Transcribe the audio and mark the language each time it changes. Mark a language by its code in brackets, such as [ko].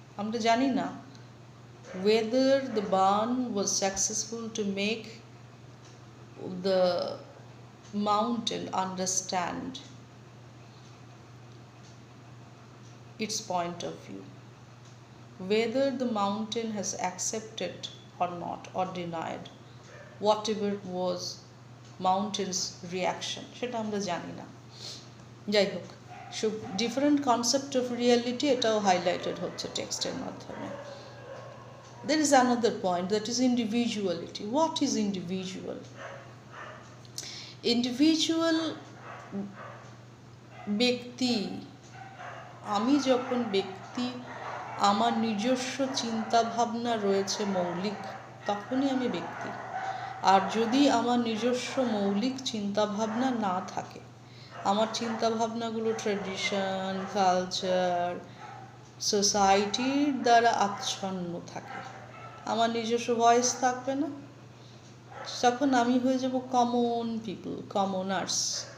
[bn] আমরা জানি না [en] whether the Ban was successful to make the mountain understand its point of view, whether the mountain has accepted or not, or denied whatever was mountain's reaction, [bn] সেটা আমরা জানি না। যাই হোক, [en] so different concept of reality [bn] এটাও highlighted হচ্ছে টেক্সটের মাধ্যমে। [en] There is another point, that is individuality. What is individual? [bn] Individual ব্যক্তি, আমি যখন ব্যক্তি, আমার নিজস্ব চিন্তা ভাবনা রয়েছে মৌলিক, তখনই আমি ব্যক্তি। আর যদি আমার নিজস্ব মৌলিক চিন্তা ভাবনা না থাকে, আমার চিন্তা ভাবনাগুলো ট্র্যাডিশন, কালচার, সোসাইটির দ্বারা আচ্ছন্ন থাকে, আমার নিজস্ব ভয়েস থাকবে না, তখন আমি হয়ে যাব কমন পিপল, কমনার্স।